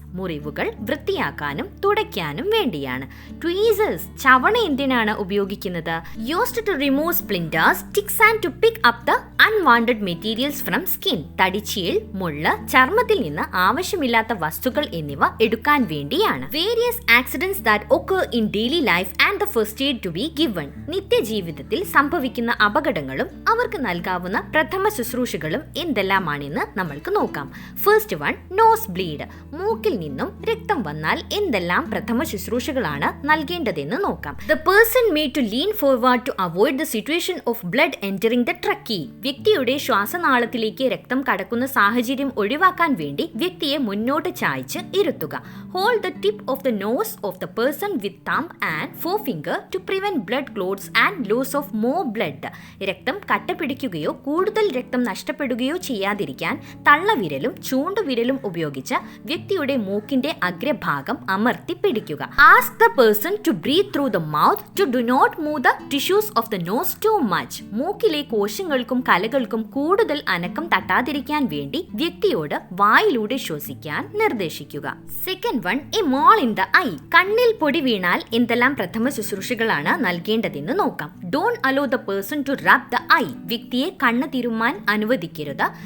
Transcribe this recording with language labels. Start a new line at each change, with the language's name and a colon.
Malayalam: മുറിവുകൾ വൃത്തിയാക്കാനും തുടയ്ക്കാനും വേണ്ടിയാണ്.
English: tweezers,
Malayalam: ചവണ എന്തിനാണ് ഉപയോഗിക്കുന്നത്?
English: Used to remove splinters, sticks and to pick up the unwanted materials from skin.
Malayalam: തടിച്ചീൽ, മുള്ള്, ചർമ്മത്തിൽ നിന്ന് ആവശ്യമില്ലാത്ത വസ്തുക്കൾ എന്നിവ എടുക്കാൻ വേണ്ടിയാണ്.
English: Various accidents that occur in daily life and the first aid to be given.
Malayalam: നിത്യജീവിതത്തിൽ സംഭവിക്കുന്ന അപകടങ്ങളും അവർക്ക് നൽകാവുന്ന പ്രഥമ ശുശ്രൂഷകളും എന്തെല്ലാമാണെന്ന് നമ്മൾക്ക് നോക്കാം. First one,
English: Nose bleed.
Malayalam: മൂക്കിൽ നിന്നും രക്തം വന്നാൽ എന്തെല്ലാം പ്രഥമ ശുശ്രൂഷകളാണ് നൽകേണ്ടതെന്ന് നോക്കാം.
English: The person made to lean forward to avoid the situation of blood entering the trachea.
Malayalam: വ്യക്തിയുടെ ശ്വാസനാളത്തിലേക്ക് രക്തം കടക്കുന്ന സാഹചര്യം ഒഴിവാക്കാൻ വേണ്ടി വ്യക്തിയെ മുന്നോട്ട് ചായ്ച്ച് ഇരുത്തുക.
English: Hold the tip of the nose of the person with thumb and forefinger to prevent blood clots and loss of more blood.
Malayalam: രക്തം കട്ടപിടിക്കുകയോ കൂടുതൽ രക്തം നഷ്ടപ്പെടുകയോ ചെയ്യാതിരിക്കാൻ തള്ളവിരലും ചൂണ്ടുവിരലും ഉപയോഗിച്ച് വ്യക്തിയുടെ മൂക്കിന്റെ അഗ്രഭാഗം അമർത്തി പിടിക്കുക.
English: Ask the person to breathe through the mouth to do not move the tissues of the nose too much.
Malayalam: മൂക്കിലെ കോശങ്ങൾക്കും കലകൾക്കും കൂടുതൽ അനക്കം തട്ടാതിരിക്കാൻ വേണ്ടി വ്യക്തിയോട് വായിലൂടെ ശ്വസിക്കാൻ നിർദ്ദേശിക്കുക. Second one,
English: A mole in the eye.
Malayalam: കണ്ണിൽ പൊടി വീണാൽ എന്തെല്ലാം പ്രഥമ ശുശ്രൂഷകളാണ് നൽകേണ്ടതെന്ന് നോക്കാം.
English: Don't allow the person to rub the eye.
Malayalam: വ്യക്തിയെ കണ്ണ് തിരുമ്മാൻ കഴുകാൻ അനുവദിക്കരുത്.